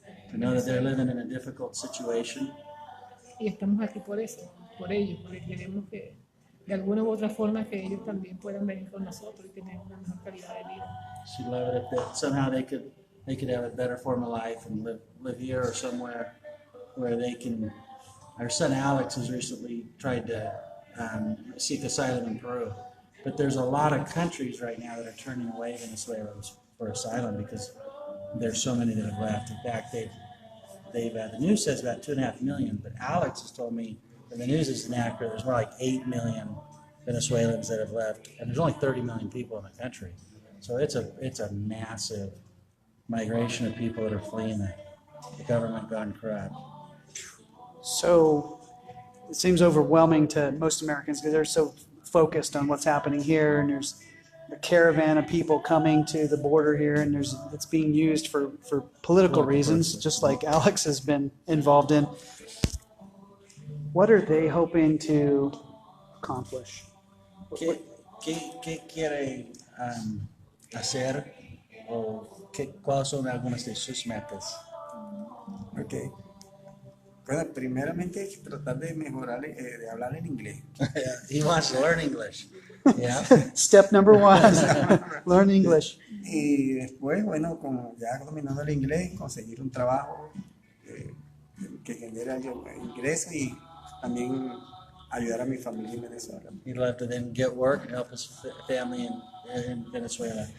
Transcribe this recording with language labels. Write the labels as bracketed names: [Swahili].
[English] To know that they're living in a difficult situation. [Spanish] y estamos aquí por eso, por ellos, porque queremos que de alguna u otra forma que ellos también puedan venir con nosotros y tener una mejor calidad de vida. [English] She'd love it if somehow they could have a better form of life and live here or somewhere where they can. Our son Alex has recently tried to seek asylum in Peru, but there's a lot of countries right now that are turning away Venezuelans for asylum because there's so many that have left. In fact, the news says about 2.5 million, but Alex has told me, and the news is inaccurate, there's more like 8 million Venezuelans that have left, and there's only 30 million people in the country. So it's a massive migration of people that are fleeing the government gone corrupt. So it seems overwhelming to most Americans because they're so focused on what's happening here, and there's a caravan of people coming to the border here, and it's being used for political reasons, just like Alex has been involved in. What are they hoping to accomplish? [Spanish] ¿Qué quiere hacer o cuáles son algunas de sus metas? [English] Ok. [Spanish] Bueno, primeramente hay que tratar de mejorar, de hablar en inglés. [English] He wants to learn English. Yeah. Step number 1, learn English. [Spanish] Y después, bueno, como ya dominando el inglés, conseguir un trabajo que genere ingresos y también ayudar a mi familia en Venezuela. [English] He'd love to then get work and help his family in Venezuela.